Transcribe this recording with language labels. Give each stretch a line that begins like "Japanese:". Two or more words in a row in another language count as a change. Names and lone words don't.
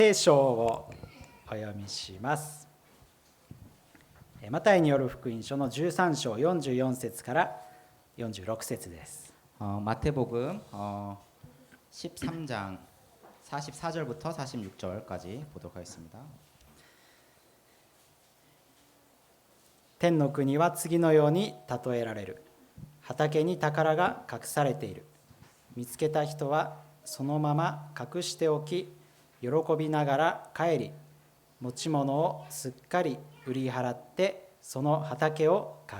Japanese: 聖書をお読みします。マタイによる福音書の13章44節から46節です。
Korean: 마태복음 13장 44절부터 46절까지 보도록 하겠습니다.
Japanese: 天の国は次のように例えられる。畑に宝が隠されている。見つけた人はそのまま隠しておき、喜びながら帰り、持ち物をすっかり売り払ってその畑を買う。